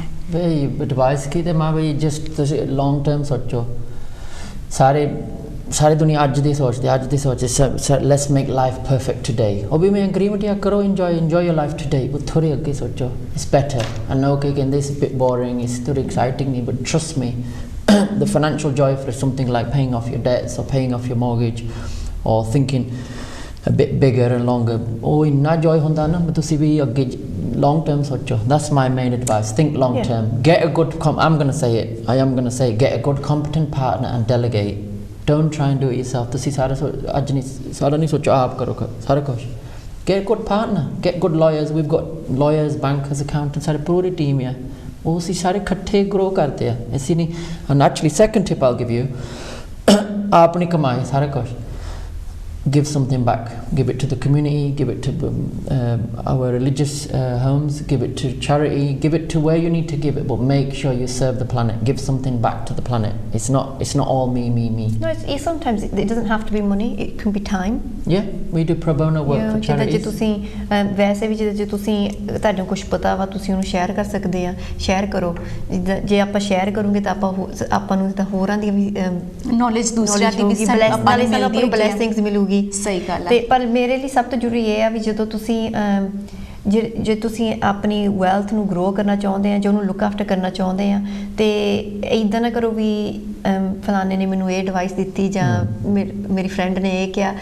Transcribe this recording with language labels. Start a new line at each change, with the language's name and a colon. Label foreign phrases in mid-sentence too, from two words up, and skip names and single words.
Punjabi: ਬਈ ਐਡਵਾਈਸ ਕੀ ਤੇ ਮੈਂ ਬਈ ਜਸਟ ਤੁਸੀਂ
English: long term
Punjabi: ਸੋਚੋ. ਸਾਰੀ ਦੁਨੀਆ ਅੱਜ ਦੀ ਸੋਚਦੇ
English: let's make life perfect today.
Punjabi: ਉਹ ਵੀ ਮੈਂ ਐਗਰੀਮੈਂਟ ਜਾਂ ਕਰੋ,
English: enjoy your life today.
Punjabi: ਉਹ ਥੋੜ੍ਹੀ ਅੱਗੇ ਸੋਚੋ,
English: it's better. I know
Punjabi: ਕਿ ਕਹਿੰਦੇ
English: is bit boring,
Punjabi: ਇਸ ਥੋੜ੍ਹੀ ਐਕਸਾਈਟਿੰਗ ਨਹੀਂ,
English: but trust me, the financial joy for something like paying off your debts or paying off your mortgage or thinking a bit bigger and longer, oh inna joy
Punjabi: ਹੁੰਦਾ ਨਾ, ਤੁਸੀਂ ਵੀ ਅੱਗੇ
English: long term ਸੋਚੋ. That's my main advice. Think long term. Get a good I am going to say, get a good competent partner and delegate. Don't try and do it yourself.
Punjabi: ਤੁਸੀਂ ਸਾਰਾ ਅੱਜ ਨਹੀਂ ਸਾਰਾ ਨਹੀਂ ਸੋਚੋ ਆਪ ਕਰੋ ਸਾਰਾ ਕੁਝ.
English: Get a good partner, get good lawyers. We've got lawyers, bankers,
Punjabi: accountants, ਸਾਰੀ ਪੂਰੀ ਟੀਮ ਹੈ. ਉਹ ਅਸੀਂ ਸਾਰੇ ਇਕੱਠੇ ਗਰੋ ਕਰਦੇ ਆ. ਅਸੀਂ ਨਹੀਂ.
English: And actually second tip I'll give you,
Punjabi: ਆਪ ਨਹੀਂ ਕਮਾਏ ਸਾਰਾ ਕੁਝ.
English: Give something back. Give it to the community, give it to our religious homes, give it to charity, give it to where you need to give it, but make sure you serve the planet. Give something back to the planet. It's not all me. No, it's sometimes it doesn't have to be money, it can be time. Yeah, we do pro bono work for
Punjabi: ਜਿੱਦਾਂ ਜੇ
English: charities.
Punjabi: ਤੁਸੀਂ ਵੈਸੇ ਵੀ ਜੇ ਤੁਸੀਂ ਤੁਹਾਨੂੰ ਕੁਝ ਪਤਾ ਵਾ ਤੁਸੀਂ ਉਹਨੂੰ ਸ਼ੇਅਰ ਕਰ ਸਕਦੇ ਆ, ਸ਼ੇਅਰ ਕਰੋ. ਜੇ ਆਪਾਂ ਸ਼ੇਅਰ ਕਰੂਗੇ ਤਾਂ ਆਪਾਂ ਨੂੰ ਤਾਂ ਹੋਰਾਂ ਦੀ ਵੀ ਨੌਲੇਜ ਦੂਸਰਿਆਂ ਦੀ ਵੀ ਨਾਲੇ ਸਾਨੂੰ ਆਪਾਂ ਨੂੰ ਬਲੇਸਿੰਗਸ ਮਿਲੂਗੀ. ਸਹੀ ਗੱਲ ਹੈ. ਤੇ ਪਰ ਮੇਰੇ ਲਈ ਸਭ ਤੋਂ ਜ਼ਰੂਰੀ ਇਹ ਆ ਵੀ ਜਦੋਂ ਤੁਸੀਂ ਜੇ ਤੁਸੀਂ ਆਪਣੀ ਵੈਲਥ ਨੂੰ ਗਰੋ ਕਰਨਾ ਚਾਹੁੰਦੇ ਆ, ਜੇ ਉਹਨੂੰ
English: look after
Punjabi: ਕਰਨਾ ਚਾਹੁੰਦੇ ਆ, ਤੇ ਇੱਦਾਂ ਨਾ ਕਰੋ ਵੀ ਫਲਾਣੇ ਨੇ ਮੈਨੂੰ ਇਹ ਐਡਵਾਈਸ ਦਿੱਤੀ ਜਾਂ ਮੇਰੀ ਫਰੈਂਡ ਨੇ ਇਹ ਕਿਹਾ.